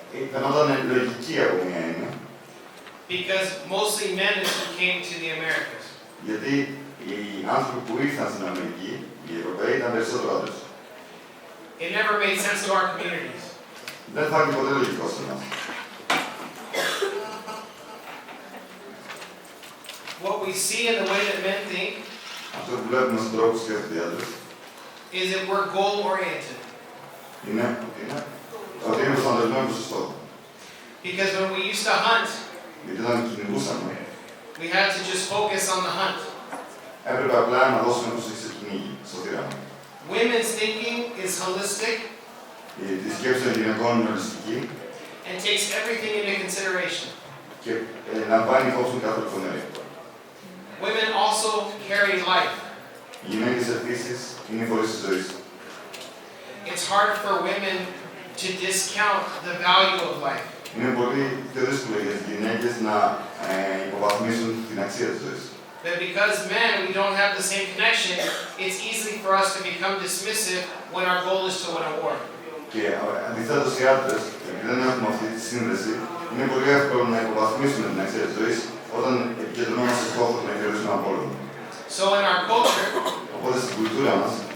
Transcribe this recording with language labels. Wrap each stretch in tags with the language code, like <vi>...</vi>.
<el>φαινόταν λογική από μια έννοια.</el> <en>Because mostly men who came to the Americas.</en> <el>Γιατί οι άνθρωποι που ήρθαν στην Αμερική, οι Ευρωπαίοι, ήταν περισσότερο άντρες.</el> <en>It never made sense to our communities.</en> <el>Δεν φάνηκε ποτέ λογικό σε εμάς.</el> <en>What we see in the way that men think</en> <el>Αυτό που βλέπουμε στον τρόπο που σκέφτονται οι άντρες</el> <en>is that we're goal oriented.</en> <el>είναι ότι είναι προσανατολισμένοι προς το στόχο.</el> <en>Because when we used to hunt,</en> <el>Γιατί όταν κυνηγούσαμε,</el> <en>we had to just focus on the hunt.</en> <el>έπρεπε απλά να δώσουμε προσοχή στο κυνήγι, στο θύραμα.</el> <en>Women's thinking is holistic</en> <el>Η σκέψη των γυναικών είναι ολιστική</el> <en>and takes everything into consideration.</en> <el>και λαμβάνει υπόψη κάθε λεπτομέρεια.</el> <en>Women also carry life.</en> <el>Οι γυναίκες επίσης είναι οι φορείς της ζωής.</el> <en>It's hard for women to discount the value of life.</en> <el>Είναι πολύ πιο δύσκολο για τις γυναίκες να υποβαθμίσουν την αξία της ζωής.</el> <en>But because men, we don't have the same connection, it's easy for us to become dismissive when our goal is to win a war.</en> <el>Και αντιθέτως οι άντρες, επειδή δεν έχουμε αυτή τη σύνδεση, είναι πολύ εύκολο να υποβαθμίσουμε την αξία της ζωής όταν επικεντρωνόμαστε σε στόχους να κερδίσουμε έναν πόλεμο.</el> <en>So in our culture,</en> <el>Οπότε στην κουλτούρα μας,</el>